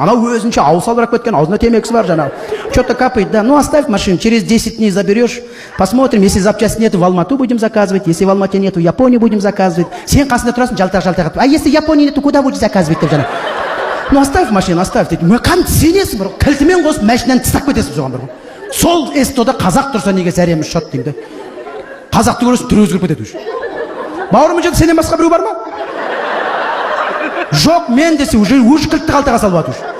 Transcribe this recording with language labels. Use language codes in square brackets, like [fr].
[kk] Анау өзінше ауыз салбырап кеткен, аузына темекісі бар жаңағы. [ru] Что-то капает, да. Ну оставь машину, через 10 дней заберешь. Посмотрим, если запчасти нету, в Алмату будем заказывать, если в Алмате нету, в Японию будем заказывать. [kk] Сен қасында тұрасың, жалтақ. [ru] А если Японии нету, куда будешь заказывать [kk] деп жаңағы. [ru] Ну оставь машину, оставь [kk] дейді. Кәдімгі сенесің бар ғой. Кілтімен қосып машинаны тастап кетесің соған бар ғой. Сол эстода қазақ тұрса неге зәреміз шот деймін де. Қазақты көресің, түрі өзгеріп кетеді уже. Бауырымын жерде сенен басқа біреу бар ма? Жоқ, мен десе уже кілтті қалтаға салып жатыр.